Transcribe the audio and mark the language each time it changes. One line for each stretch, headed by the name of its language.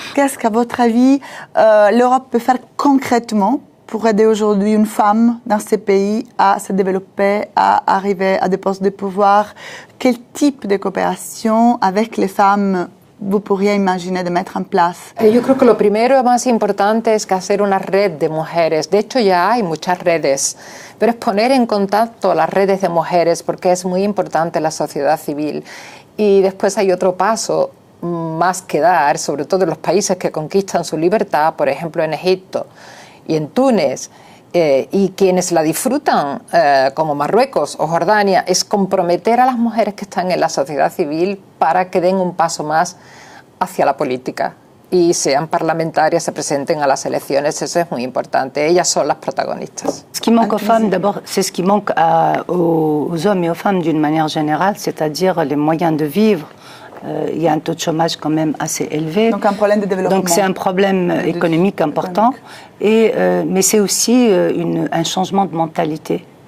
French: Qu'est-ce qu'à votre avis l'Europe peut faire concrètement pour aider aujourd'hui une femme dans ces pays à se développer, à arriver à des postes de pouvoir? Quel type de coopération avec les femmes vous pourriez imaginer de mettre en place?
Spanish: Yo creo que lo primero más importante es que hacer una red de mujeres. De hecho, ya hay muchas redes, pero es poner en contacto las redes de mujeres porque es muy importante la sociedad civil. Y después hay otro paso más que dar, sobre todo en los países que conquistan su libertad, por ejemplo en Egipto y en Túnez, y quienes la disfrutan, como Marruecos o Jordania, es comprometer a las mujeres que están en la sociedad civil para que den un paso más hacia la política y sean parlamentarias, se presenten a las elecciones. Eso es muy importante. Ellas son las protagonistas.
French: Ce qui manque aux femmes, d'abord, c'est ce qui manque aux hommes et aux femmes d'une manière générale, c'est-à-dire les moyens de vivre. Il y a un taux de chômage quand même assez élevé. Donc un problème de développement. Donc c'est un problème économique important. Mais c'est aussi un changement de mentalité.